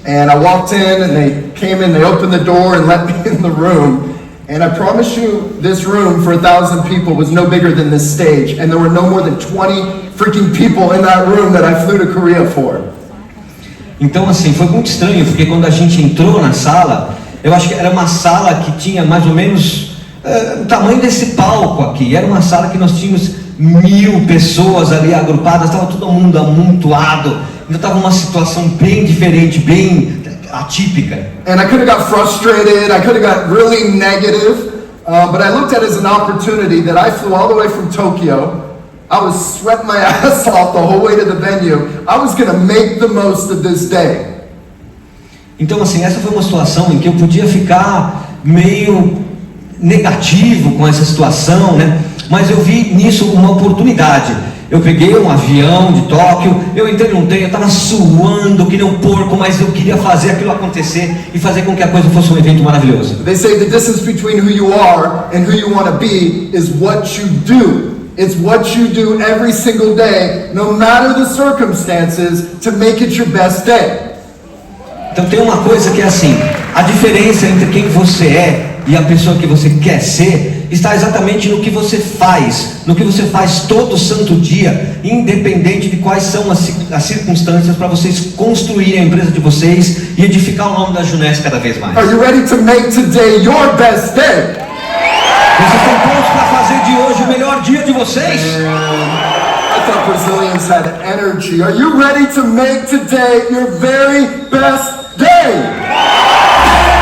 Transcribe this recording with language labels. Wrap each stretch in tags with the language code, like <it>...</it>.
<en>And I walked in and they came in, they opened the door and let me in the room. And I promise you, this room for 1,000 people was no bigger than this stage. And there were no more than 20 freaking people in that room that I flew to Korea for.</en> <pt>Então assim, foi muito estranho, porque quando a gente entrou na sala, eu acho que era uma sala que tinha mais ou menos o tamanho desse palco aqui. Era uma sala que nós tínhamos 1.000 pessoas ali agrupadas, estava todo mundo amontoado. Então estava uma situação bem diferente, bem atípica.</pt> <en>And I could have got frustrated, I could have got really negative, but I looked at it as an opportunity that I flew all the way from Tokyo. I was sweating my ass off the whole way to the venue. I was going to make the most of this day.</en> <pt>Então assim, essa foi uma situação em que eu podia ficar meio negativo com essa situação, né? Mas eu vi nisso uma oportunidade. Eu peguei um avião de Tóquio, eu entrei num trem, eu estava suando que nem um porco, mas eu queria fazer aquilo acontecer e fazer com que a coisa fosse um evento maravilhoso.</pt> <en>They say the distance between who you are and who you want to be is what you do. It's what you do every single day, no matter the circumstances, to make it your best day.</en> <pt>Então tem uma coisa que é assim, a diferença entre quem você é e a pessoa que você quer ser está exatamente no que você faz todo santo dia, independente de quais são as circunstâncias, para vocês construírem a empresa de vocês e edificar o nome da Juness cada vez mais.</pt> <en>Are you ready to make today your best day?</en> <pt>Vocês estão prontos para fazer de hoje o melhor dia de vocês?</pt> <en>I thought Brazilians had energy. Are you ready to make today your very best day?</en>